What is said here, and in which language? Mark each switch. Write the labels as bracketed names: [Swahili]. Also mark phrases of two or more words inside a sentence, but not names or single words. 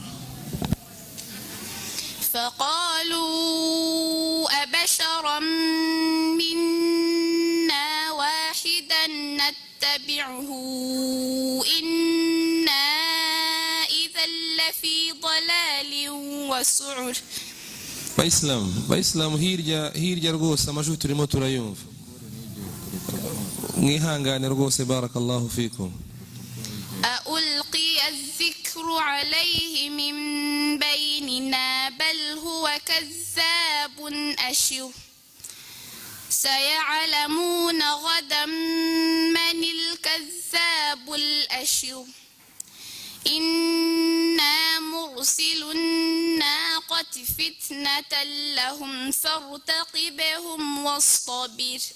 [Arabic] فقالوا أبشرا منا واحدا نتبعه إنا إذا لفي ضلال وسعر [Kinyarwanda] Bayisilamu hirya rwose amajwi turimo turayumva mwihangane rwose [Arabic] بارك الله فيكم ألقي الذكر عليه من بيننا بل هو كذاب أشر سيعلمون غدا من الكذاب الأشر إنا مرسل الناقة فتنة لهم فارتقبهم واصطبر